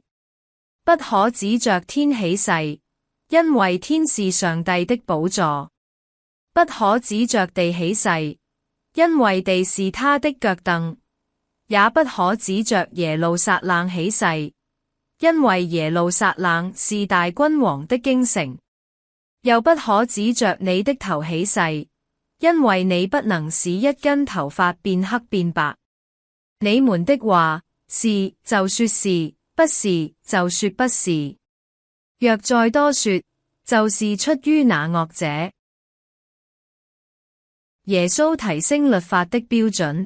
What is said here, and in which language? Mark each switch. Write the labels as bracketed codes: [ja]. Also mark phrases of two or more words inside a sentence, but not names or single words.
[zh] 不可指着天起誓，因為天是上帝的寶座；不可指着地起誓，因為地是他的腳凳；也不可指着耶路撒冷起誓，因為耶路撒冷是大君王的京城；又不可指着你的頭起誓，因為你不能使一根頭髮變黑變白。你們的話是就說是，不是就說不是。若再多說，就是出於那惡者。耶穌提升律法的標準。